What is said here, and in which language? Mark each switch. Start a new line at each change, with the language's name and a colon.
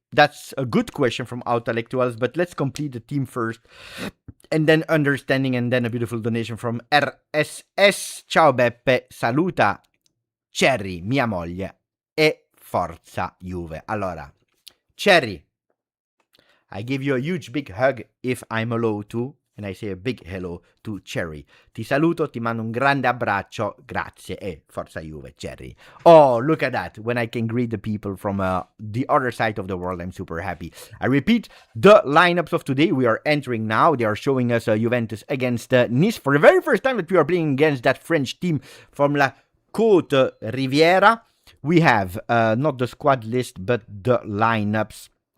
English: That's a good question from Outellectuals, but let's complete the team first. And then understanding, and then a beautiful donation from RSS.
Italian: Ciao Beppe, saluta Cherry, mia moglie, e Forza Juve.
English: Allora, Cherry, I give you a huge big hug if I'm allowed to, and I say a big hello to Cherry.
Italian: Ti saluto, ti mando un grande abbraccio, grazie, e Forza Juve, Cherry.
English: Oh, look at that. When I can greet the people from the other side of the world, I'm super happy. I repeat, the lineups of today, we are entering now. They are showing us Juventus against Nice. For the very first time that we are playing against that French team from La Côte Riviera. We have not the squad list, but the lineups.